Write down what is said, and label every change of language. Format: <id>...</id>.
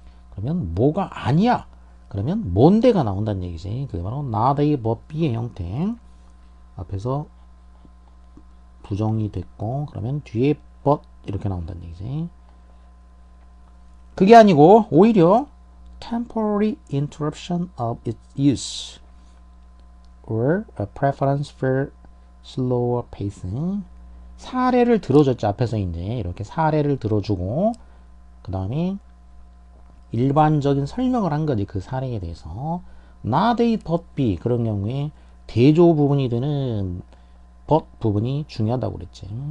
<ko>그러면 뭐가 아니야? 그러면 뭔데가 나온다는 얘기지. 그게 바로 나의 법비의 형태. 앞에서 부정이 됐고 그러면 뒤에 but 이렇게 나온다는 얘기지. 그게 아니고 오히려</ko> <en>temporary interruption of its use or a preference for slower pacing.</en> <ko>사례를 들어줬죠. 앞에서 이제 이렇게 사례를 들어주고 그 다음에 일반적인 설명을 한 거지. 그 사례에 대해서</ko> <en>not A but B</en> <ko>그런 경우에 대조 부분이 되는 but 부분이 중요하다고 그랬지.</ko>